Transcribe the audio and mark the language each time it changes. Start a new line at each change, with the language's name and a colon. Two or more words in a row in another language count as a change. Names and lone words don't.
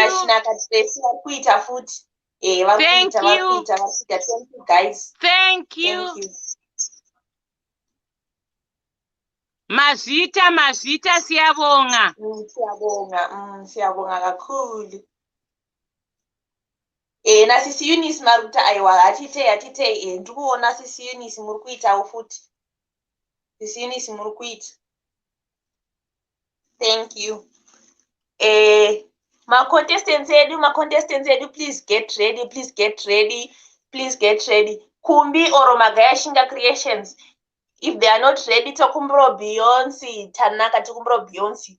Shona: Kuita futi.
English: Thank you. Thank you guys. Thank you.
North Ndebele: Mazita siyabonga. Siyabonga kakhulu.
Shona: Na sisi Eunice Maruta aiwa atite ndikuona sisi Eunice muri kuitawo futi. Sisi Eunice muri kuita.
English: Thank you. My contestants edu, please get ready. Kumbi or Magaya Shinga Creations. If they are not ready, Tokumbro Beyonce, Tanaka Tokumbro Beyonce.